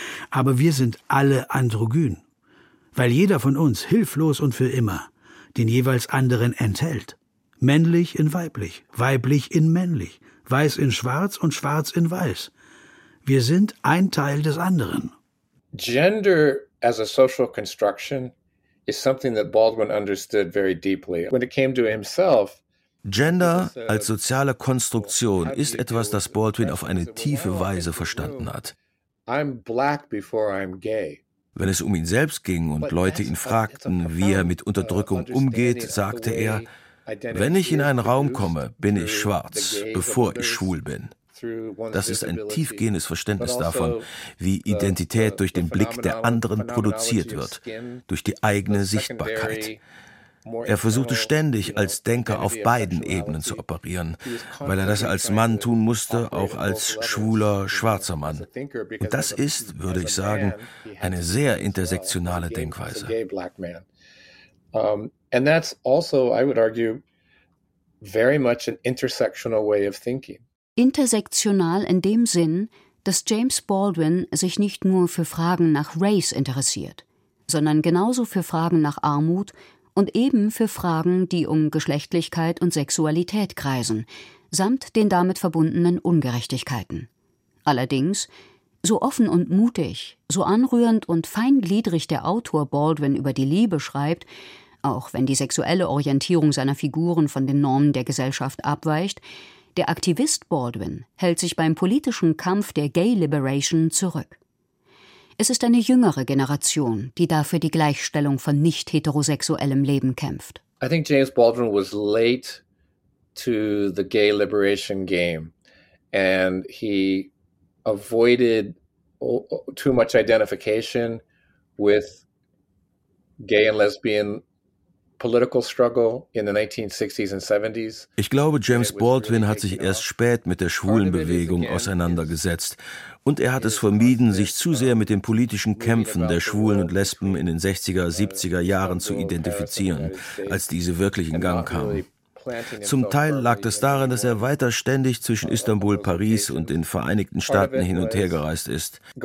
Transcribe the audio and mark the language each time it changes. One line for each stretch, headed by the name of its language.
German: Aber wir sind alle androgyn, weil jeder von uns hilflos und für immer den jeweils anderen enthält. Männlich in weiblich, weiblich in männlich, weiß in schwarz und schwarz in weiß. Wir sind ein Teil des anderen.
English: Gender as a social construction is something that Baldwin understood very deeply. When it came to himself,
German: Gender als soziale Konstruktion ist etwas, das Baldwin auf eine tiefe Weise verstanden hat.
English: I'm black before I'm gay.
German: Wenn es um ihn selbst ging und Leute ihn fragten, wie er mit Unterdrückung umgeht, sagte er: Wenn ich in einen Raum komme, bin ich schwarz, bevor ich schwul bin. Das ist ein tiefgehendes Verständnis davon, wie Identität durch den Blick der anderen produziert wird, durch die eigene Sichtbarkeit. Er versuchte ständig, als Denker auf beiden Ebenen zu operieren, weil er das als Mann tun musste, auch als schwuler, schwarzer Mann. Und das ist, würde ich sagen, eine sehr intersektionale Denkweise.
English: And that's also, I would argue, very much an intersectional way of thinking.
German: Intersektional in dem Sinn, dass James Baldwin sich nicht nur für Fragen nach Race interessiert, sondern genauso für Fragen nach Armut und eben für Fragen, die um Geschlechtlichkeit und Sexualität kreisen, samt den damit verbundenen Ungerechtigkeiten. Allerdings, so offen und mutig, so anrührend und feingliedrig der Autor Baldwin über die Liebe schreibt, auch wenn die sexuelle Orientierung seiner Figuren von den Normen der Gesellschaft abweicht, der Aktivist Baldwin hält sich beim politischen Kampf der Gay Liberation zurück. Es ist eine jüngere Generation, die dafür die Gleichstellung von nicht-heterosexuellem Leben kämpft.
English: I think James Baldwin was late to the Gay Liberation game and he avoided too much identification with gay and lesbian political struggle in the 1960s and 70s.
German: Ich glaube, James Baldwin hat sich erst spät mit der schwulen Bewegung auseinandergesetzt und er hat es vermieden, sich zu sehr mit den politischen Kämpfen der Schwulen und Lesben in den 60er, 70er Jahren zu identifizieren, als diese wirklich in Gang kamen. Zum Teil lag das daran, dass er weiter ständig zwischen Istanbul, Paris und den Vereinigten Staaten hin und her gereist ist.